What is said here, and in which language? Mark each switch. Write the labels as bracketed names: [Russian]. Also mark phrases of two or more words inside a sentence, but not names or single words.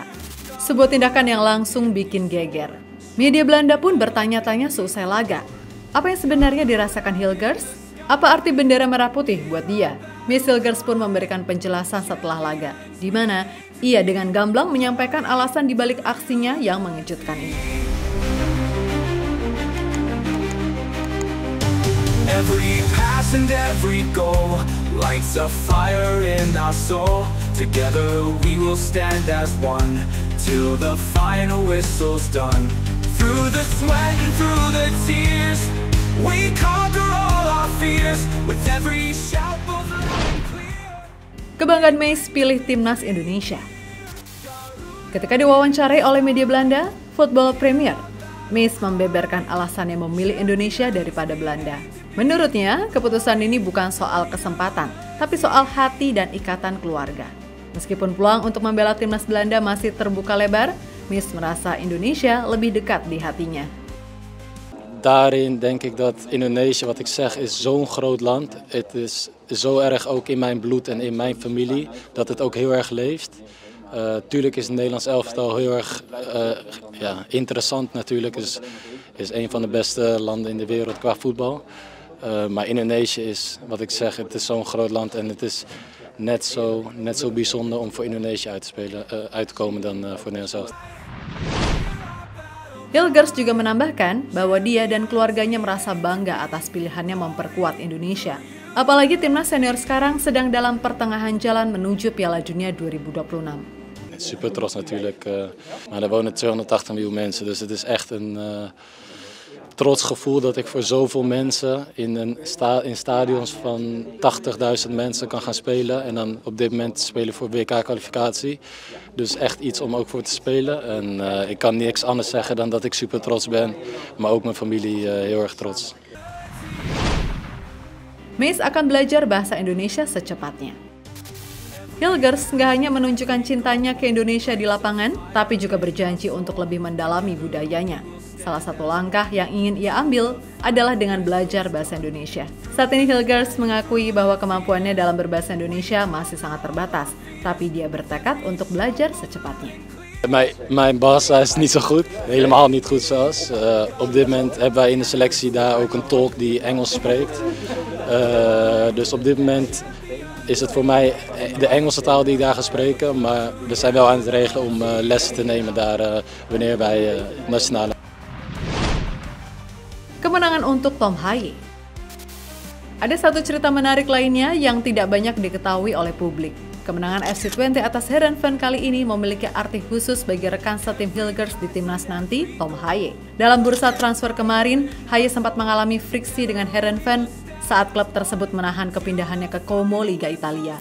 [Indonesian] Sebuah tindakan yang langsung bikin geger. Media Belanda pun bertanya-tanya selesai laga. Apa yang sebenarnya dirasakan Hilgers? Apa arti bendera merah putih buat dia? Mace Hilgers pun memberikan penjelasan setelah laga, di mana ia dengan gamblang menyampaikan alasan dibalik aksinya yang mengejutkan ini. [English] Every pass and every goal lights a fire in our soul. Together we will stand as one till the final whistle's done. Through the sweat and through the tears, we conquer all our fears with every shout both loud and clear. [Indonesian] Kebanggaan Mace pilih timnas Indonesia. Ketika diwawancarai oleh media Belanda, Football Premier, Mace membeberkan alasannya memilih Indonesia daripada Belanda. Menurutnya, keputusan ini bukan soal kesempatan, tapi soal hati dan ikatan keluarga. Meskipun peluang untuk membela timnas Belanda masih terbuka lebar, Mace merasa Indonesia lebih dekat di hatinya. [Dutch] Daarin denk ik dat Indonesië, wat ik zeg, is zo'n groot land. Het is zo erg ook in mijn bloed en in mijn familie, dat het ook heel erg leeft. Tuurlijk is het Nederlands elftal heel erg interessant natuurlijk. Het is een van de beste landen in de wereld qua voetbal. Maar Indonesië is, wat ik zeg, het is zo'n groot land en het is net zo bijzonder om voor Indonesië uit te komen dan voor Nederland zelf. [Indonesian] Hilgers juga menambahkan bahwa dia dan keluarganya merasa bangga atas pilihannya memperkuat Indonesia. Apalagi timnas senior sekarang sedang dalam pertengahan jalan menuju Piala Dunia 2026. [Dutch] Super trots natuurlijk, maar er wonen 280 miljoen mensen, dus het is echt een trots gevoel dat ik voor zoveel mensen in stadions van 80.000 mensen kan gaan spelen en dan op dit moment spelen voor WK-kwalificatie. Dus echt iets om ook voor te spelen en ik kan niks anders zeggen dan dat ik super trots ben, maar ook mijn familie heel erg trots. [Indonesian] Mace akan belajar bahasa Indonesia secepatnya. Hilgers nggak hanya menunjukkan cintanya ke Indonesia di lapangan, tapi juga berjanji untuk lebih mendalami budayanya. Salah satu langkah yang ingin ia ambil adalah dengan belajar bahasa Indonesia. Saat ini Hilgers mengakui bahwa kemampuannya dalam berbahasa Indonesia masih sangat terbatas, tapi dia bertekad untuk belajar secepatnya. [Dutch] Mijn bahasa is niet zo goed, helemaal niet goed zelfs. Op dit moment hebben wij in de selectie daar ook een tolk die Engels spreekt. Dus op dit moment is het voor mij de Engelse taal die ik daar ga spreken, maar we zijn wel aan het regelen om lessen te nemen daar wanneer wij nationale. [Indonesian] Kemenangan untuk Tom Haye. Ada satu cerita menarik lainnya yang tidak banyak diketahui oleh publik. Kemenangan FC20 atas Heerenveen kali ini memiliki arti khusus bagi rekan setim Hilgers di timnas nanti, Tom Haaye. Dalam bursa transfer kemarin, Haaye sempat mengalami friksi dengan Heerenveen saat klub tersebut menahan kepindahannya ke Como Liga Italia.